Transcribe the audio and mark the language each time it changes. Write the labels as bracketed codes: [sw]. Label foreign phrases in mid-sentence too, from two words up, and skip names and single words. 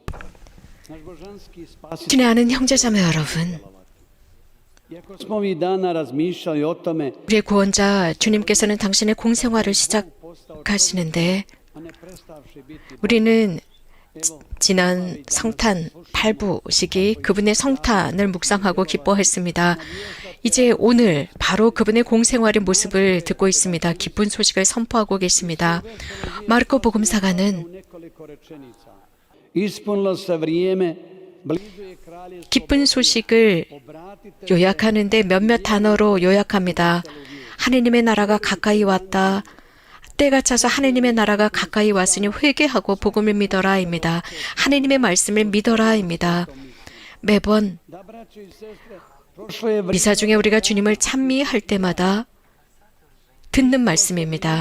[ko] 주의 아는 형제자매 여러분, [hr] Iako smo ovih dana razmišljali o tome, [ko] 우리의 구원자 주님께서는 당신의 공생활을 시작하시는데 우리는 지난 성탄 8부 시기 그분의 성탄을 묵상하고 기뻐했습니다. 이제 오늘 바로 그분의 공생활의 모습을 듣고 있습니다. 기쁜 소식을 선포하고 계십니다. 마르코 복음사가는 [hr] ispunilo se vrijeme, [ko] 기쁜 소식을 요약하는데 몇몇 단어로 요약합니다. 하느님의 나라가 가까이 왔다. 때가 차서 하느님의 나라가 가까이 왔으니 회개하고 복음을 믿어라입니다. 하느님의 말씀을 믿어라입니다. 매번 미사 중에 우리가 주님을 찬미할 때마다 듣는 말씀입니다.